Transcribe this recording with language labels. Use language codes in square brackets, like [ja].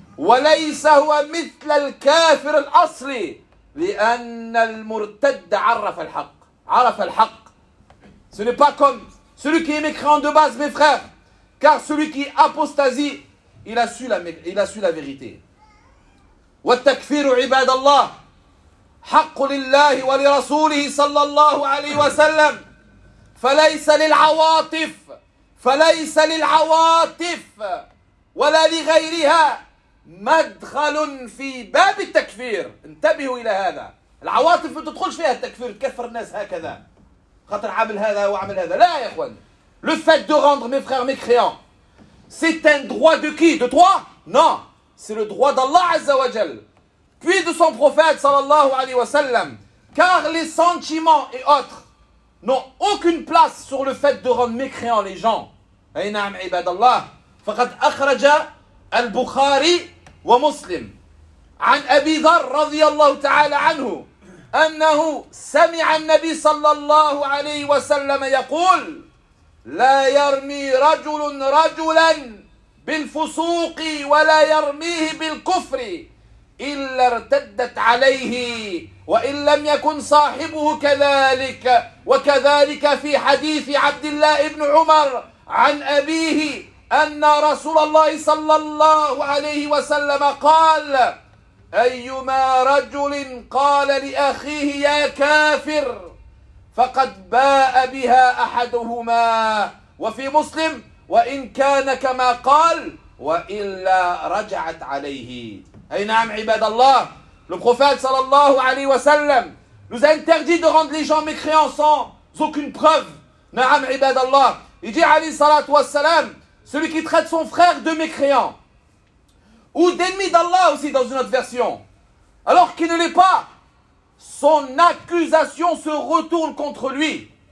[ar] وَلَيْسَ هُوَ مِثْلَ الْكَافِرِ الْأَصْلِ لِأَنَّ الْمُرْتَدَّ عَرَّفَ الْحَقِّ عَرَفَ الْحَقِّ. [fr] Ce n'est pas comme celui qui est mécréant de base, mes frères. Car celui qui apostasie, il a su la vérité. [ar] والتكفير عباد الله حق لله ولرسوله صلى الله عليه وسلم فليس للعواطف ولا لغيرها مدخل في باب التكفير. انتبهوا إلى هذا. العواطف ما تدخلش فيها التكفير، تكفر الناس هكذا خاطر عامل هذا وعمل هذا. لا يا اخوان، [fr] le fait de rendre mes frères mécréants c'est un droit de qui? De toi? Non, c'est le droit d'Allah azza wa jal. puis de son prophète sallallahu alayhi wa sallam, car les sentiments et autres n'ont aucune place sur le fait de rendre mécréants les gens. [ar] Aynam ibadallah. Faqad akhraja al-Bukhari wa Muslim an Abi Dharr radiyallahu ta'ala anhu annahu sami'a an-nabi sallallahu alayhi wa sallam yaqul لا يرمي رجل رجلا بالفسوق ولا يرميه بالكفر إلا ارتدت عليه وإن لم يكن صاحبه كذلك وكذلك في حديث عبد الله بن عمر عن أبيه أن رسول الله صلى الله عليه وسلم قال أيما رجل قال لأخيه يا كافر فقد باء بها أحدهما وفي مسلم وإن كان كما قال وإلا رجعت عليه. أي نعم عباد الله. [fr] Le prophète sallallahu alayhi wa sallam nous a interdit de rendre les gens mécréants sans aucune preuve. [ar] نعم عباد الله. [fr] Il dit alayhi salatu wa salam, celui qui traite son frère de mécréant ou d'ennemi d'Allah aussi dans une autre version, alors qu'il ne l'est pas, son accusation se retourne contre lui.